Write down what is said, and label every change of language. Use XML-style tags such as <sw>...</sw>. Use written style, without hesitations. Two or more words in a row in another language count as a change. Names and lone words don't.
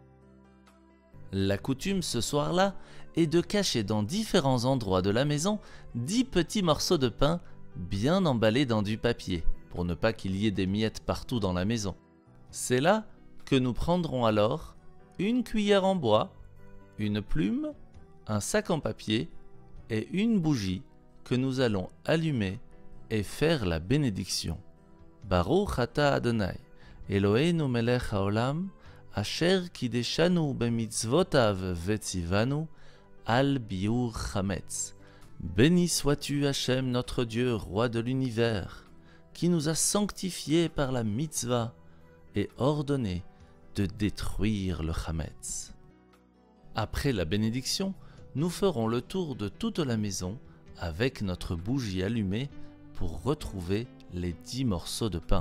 <fr>La coutume ce soir-là est de cacher dans différents endroits de la maison 10 petits morceaux de pain bien emballés dans du papier, pour ne pas qu'il y ait des miettes partout dans la maison. C'est là que nous prendrons alors une cuillère en bois, une plume, un sac en papier et une bougie que nous allons allumer et faire la bénédiction.</fr> <he>ברוך אתה ה', אלהינו מלך העולם, אשר קדשנו במצותיו וצונו, על ביעור חמץ.</he> <fr>Béni sois-tu Hachem, notre Dieu, roi de l'univers, qui nous a sanctifiés par la mitzvah et ordonné de détruire le chametz. Après la bénédiction, nous ferons le tour de toute la maison avec notre bougie allumée pour retrouver les 10 morceaux de pain.</fr>